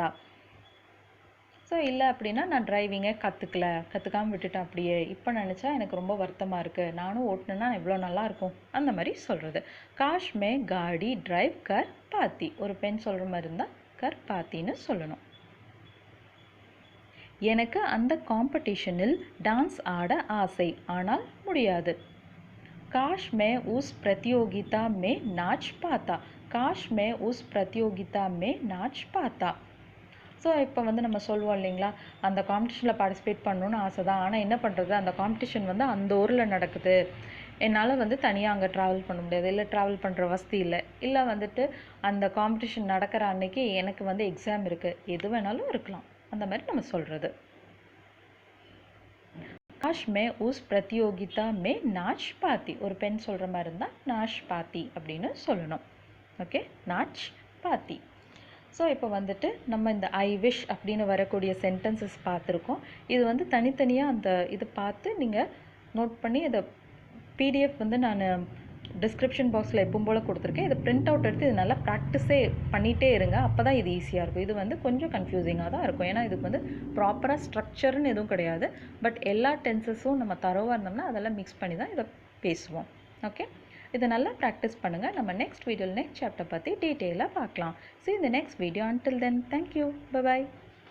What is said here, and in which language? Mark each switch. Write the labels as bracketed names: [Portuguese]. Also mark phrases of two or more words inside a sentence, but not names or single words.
[Tamil] ஸோ இல்லை அப்படின்னா நான் டிரைவிங்கை கற்றுக்காமல் விட்டுட்டேன் அப்படியே, இப்போ நினச்சா எனக்கு ரொம்ப வருத்தமாக இருக்குது, நானும் ஓட்டினேன்னா எவ்வளோ நல்லாயிருக்கும், அந்த மாதிரி சொல்கிறது. [Hindi] काश मैं गाड़ी ड्राइव कर पाती. [Tamil] ஒரு பெண் சொல்கிற மாதிரி இருந்தால் [Hindi] कर पाती [Tamil] சொல்லணும். எனக்கு அந்த காம்படிஷனில் டான்ஸ் ஆட ஆசை, ஆனால் முடியாது. [Hindi] काश मैं उस प्रतियोगिता में नाच पाता, काश मैं उस प्रतियोगिता में नाच पाता. [Tamil] ஸோ இப்போ வந்து நம்ம சொல்லுவோம் இல்லைங்களா, அந்த காம்படிஷனில் பார்ட்டிசிபேட் பண்ணணுன்னு ஆசை தான், ஆனால் என்ன பண்ணுறது, அந்த காம்படிஷன் வந்து அந்த ஊரில் நடக்குது, என்னால் வந்து தனியாக அங்கே ட்ராவல் பண்ண முடியாது, இல்லை ட்ராவல் பண்ணுற வசதி இல்லை, இல்லை வந்துட்டு அந்த காம்படிஷன் நடக்கிற அன்னைக்கு எனக்கு வந்து எக்ஸாம் இருக்குது, எது வேணாலும் இருக்கலாம், அந்த மாதிரி நம்ம சொல்கிறது. [Hindi] काश मैं उस प्रतियोगिता में नाच पाती. [Tamil] ஒரு பெண் சொல்கிற மாதிரி இருந்தால் [Hindi] नाच पाती [Tamil] அப்படின்னு சொல்லணும். [Hindi] ஓகே, नाच पाती. [Tamil] ஸோ இப்போ வந்துட்டு நம்ம இந்த [English] I wish [Tamil] அப்படின்னு வரக்கூடிய சென்டென்சஸ் பார்த்துருக்கோம். இது வந்து தனித்தனியாக அந்த இது பார்த்து நீங்கள் நோட் பண்ணி இதை PDF வந்து நான் [English] description box [Tamil] எப்பவும் போல் கொடுத்துருக்கேன். இதை [English] print out [Tamil] எடுத்து இது நல்லா ப்ராக்டிஸே பண்ணிகிட்டே இருங்க. அப்போ தான் இது ஈஸியாக இருக்கும். இது வந்து கொஞ்சம் கன்ஃபியூசிங்காக தான் இருக்கும். ஏன்னா இதுக்கு வந்து ப்ராப்பராக ஸ்ட்ரக்சர்னு எதுவும் கிடையாது. பட் எல்லா டென்சஸும் நம்ம தரோவாக இருந்தோம்னா அதெல்லாம் மிக்ஸ் பண்ணி தான் இதை பேசுவோம். ஓகே, இதை நல்லா ப்ராக்டிஸ் பண்ணுங்கள். நம்ம நெக்ஸ்ட் வீடியோவில் [English] next chapter [Tamil] பற்றி டீட்டெயிலாக பார்க்கலாம். [English] See you in the next video. Until then, thank you. Bye bye.